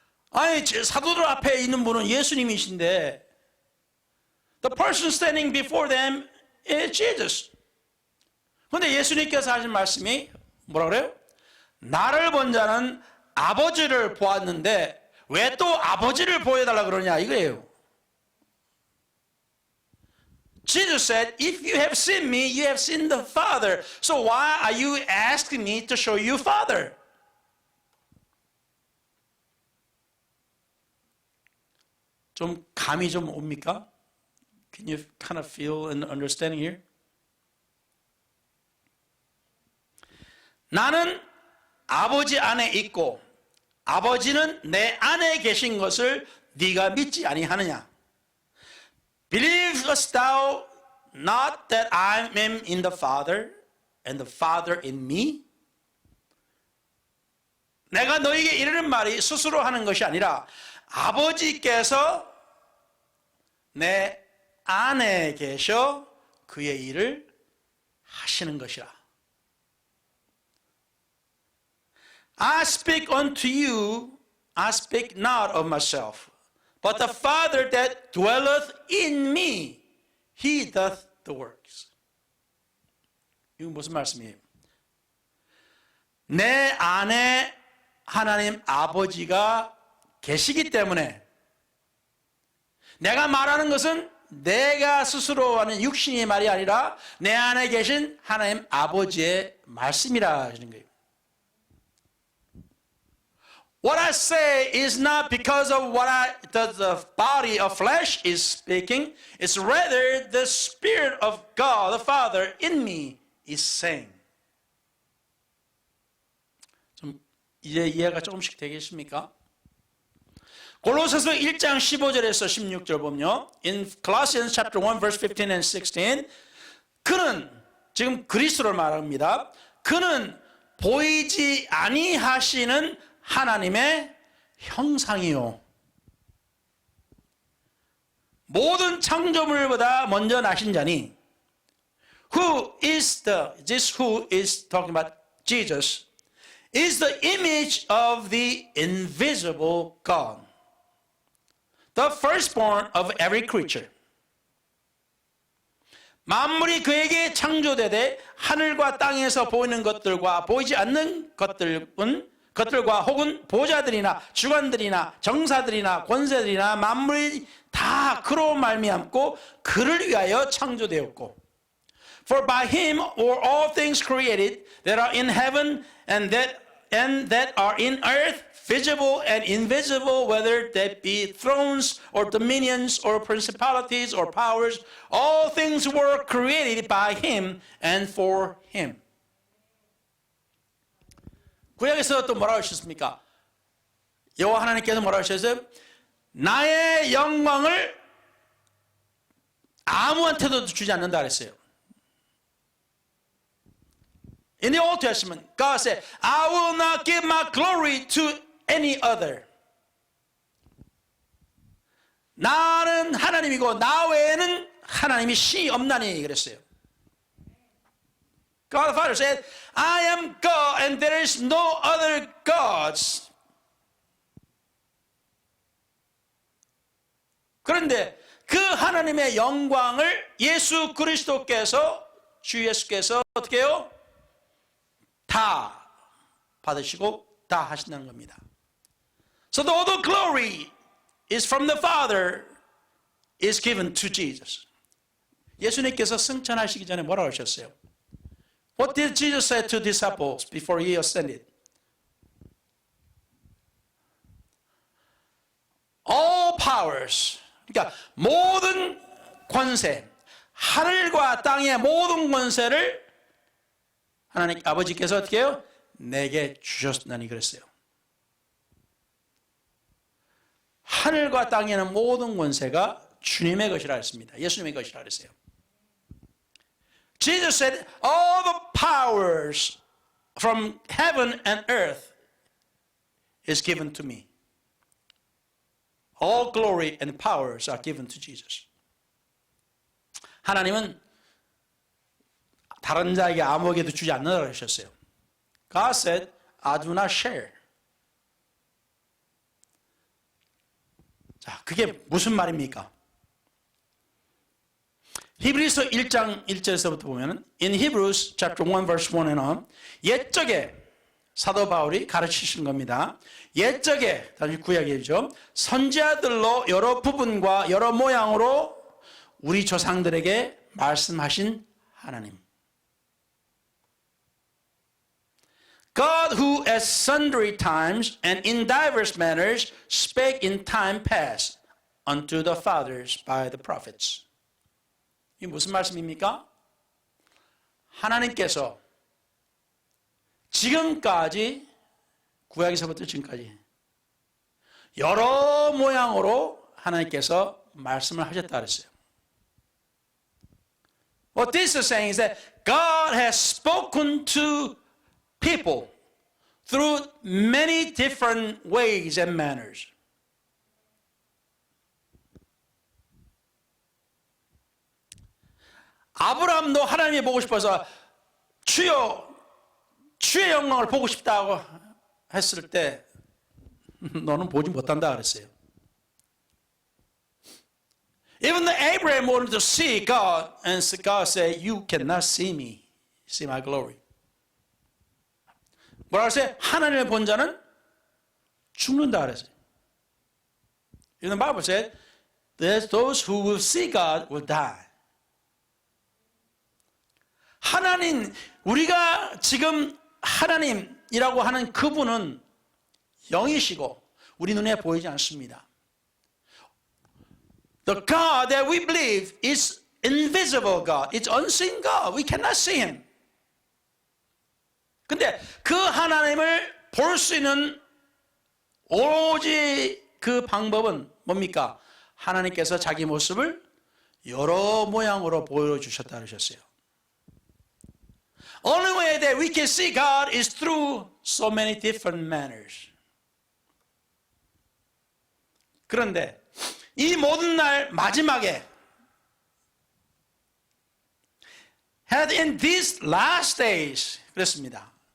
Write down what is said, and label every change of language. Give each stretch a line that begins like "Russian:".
Korean: 아니 사도들 앞에 있는 분은 예수님이신데
English: the person standing before them is Jesus.
Korean: 그런데 예수님께서 하신 말씀이 뭐라 그래요? 나를 본 자는 아버지를 보았는데 왜 또 아버지를 보여달라 그러냐 이거예요.
English: Jesus said, if you have seen me, you have seen the Father. So why are you asking me to show you Father?
Korean: 좀 감이 좀 옵니까?
English: Can you kind of feel and understanding here?
Korean: 나는 아버지 안에 있고 아버지는 내 안에 계신 것을 네가 믿지 아니하느냐?
English: Believest thou not that I am in the Father and the Father in me?
Korean: 내가 너에게 이르는 말이 스스로 하는 것이 아니라 아버지께서 내 안에 계셔 그의 일을 하시는 것이라.
English: I speak unto you, I speak not of myself, but the Father that dwelleth in me, He doth the works.
Korean: 이건 무슨 말씀이에요? 내 안에 하나님 아버지가 계시기 때문에 내가 말하는 것은 내가 스스로 하는 육신의 말이 아니라 내 안에 계신 하나님 아버지의 말씀이라 하시는 거예요.
English: What I say is not because of what the body of flesh is speaking. It's rather the Spirit of God, the Father in me is saying.
Korean: 좀 이제 이해가 조금씩 되겠습니까? 골로새서 1장 15절에서 16절 보면요.
English: In Colossians chapter 1 verse 15 and 16
Korean: 그는 지금 그리스도를 말합니다. 그는 보이지 아니하시는 하나님의 형상이요. 모든 창조물보다 먼저 나신 자니
English: who is talking about Jesus is the image of the invisible God. The firstborn of every creature.
Korean: 만물이 그에게 창조되되 하늘과 땅에서 보이는 것들과 보이지 않는 것들과 혹은 보좌들이나 주관들이나 정사들이나 권세들이나 만물이 다 그로 말미암고 그를 위하여 창조되었고
English: For by him were all things created that are in heaven and that are in earth, visible and invisible, whether that be thrones or dominions or principalities or powers, all things were created by him and for him.
Korean: 구약에서 또 뭐라고 하셨습니까? 여호와 하나님께서 뭐라고 하셨어요? 나의 영광을 아무한테도 주지 않는다 그랬어요.
English: In the Old Testament, God said, I will not give my glory to any other.
Korean: 나는 하나님이고 나 외에는 하나님이 신이 없나니 그랬어요.
English: God the Father said, I am God and there is no other gods.
Korean: 그런데 그 하나님의 영광을 예수 그리스도께서, 주 예수께서 어떻게 해요? 다 받으시고 다 하신다는 겁니다.
English: So all the glory is from the Father is given to Jesus.
Korean: 예수님께서 승천하시기 전에 뭐라고 하셨어요?
English: What did Jesus say to disciples before he ascended? All powers,
Korean: 그러니까 모든 권세, 하늘과 땅의 모든 권세를 하나님 아버지께서 어떻게 해요? 내게 주셨나니 그랬어요. 하늘과 땅에는 모든 권세가 주님의 것이라 했습니다. 예수님의 것이라 그랬어요.
English: Jesus said, all the powers from heaven and earth is given to me. All glory and powers are given to Jesus.
Korean: 하나님은 다른 자에게 아무에게도 주지 않는다고 하셨어요.
English: God said, I do not share.
Korean: 자, 그게 무슨 말입니까? 히브리서 1장 1절에서부터 보면은
English: in Hebrews chapter 1 verse 1 and on
Korean: 옛적에 사도 바울이 가르치신 겁니다. 옛적에 다시 구약이죠. 선지자들로 여러 부분과 여러 모양으로 우리 조상들에게 말씀하신 하나님.
English: God who at sundry times and in diverse manners spake in time past unto the fathers by the prophets.
Korean: 이게 무슨 말씀입니까? 하나님께서 지금까지 구약에서부터 지금까지 여러 모양으로 하나님께서 말씀을 하셨다 그랬어요.
English: What this is saying is that God has spoken to people through many different ways and manners.
Korean: 아브라함도 하나님이 보고 싶어서 주여 주의 영광을 보고 싶다고 했을 때 너는 보지 못한다 그랬어요.
English: Even Abraham wanted to see God and God said, you cannot see me, see my glory.
Korean: 뭐라고 했어요? 하나님을 본 자는 죽는다 그랬어요.
English: Even the Bible said, those who will see God will die.
Korean: 하나님, 우리가 지금 하나님이라고 하는 그분은 영이시고 우리 눈에 보이지 않습니다.
English: The God that we believe is invisible God. It's unseen God. We cannot see Him.
Korean: 근데 그 하나님을 볼 수 있는 오로지 그 방법은 뭡니까? 하나님께서 자기 모습을 여러 모양으로 보여주셨다 그러셨어요.
English: Only way that we can see God is through so many different manners.
Korean: 그런데 이 모든 날 마지막에
English: had in these last days
Korean: 그랬습니다.